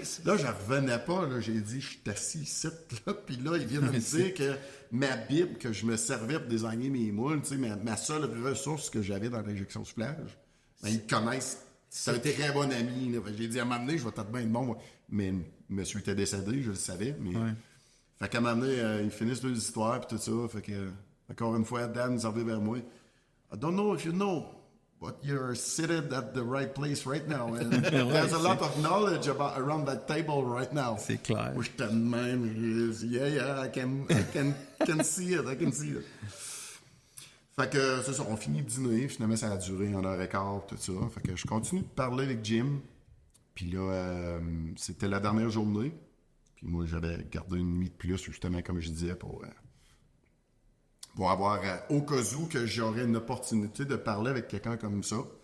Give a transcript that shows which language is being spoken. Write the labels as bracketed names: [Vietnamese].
[French] Là, je revenais pas, là, j'ai dit, je suis assis ici, là, puis là, ils viennent me dire que ma Bible, que je me servais pour désigner mes moules, tu sais, ma seule ressource que j'avais dans l'injection soufflage, ben, ils connaissent. C'est un très bon ami. Là. J'ai dit, à m'amener, je vais peut-être bien être bon. Mais le monsieur était décédé, je le savais. Mais... Fait qu'à m'amener, ils finissent leurs histoires et tout ça. Fait que, encore une fois, Dan nous arrive vers moi. [English] I don't know if you know, but you're seated at the right place right now. And there's a lot of knowledge around that table right now. [French] C'est clair. Moi, j'étais de même. [English] Yeah, I can see it. I can see it. [French] Fait que c'est ça, on finit de dîner, finalement ça a duré 1h15, tout ça. Fait que je continue de parler avec Jim. Puis là, c'était la dernière journée. Puis moi, j'avais gardé une nuit de plus, justement, comme je disais, pour avoir, au cas où que j'aurais une opportunité de parler avec quelqu'un comme ça.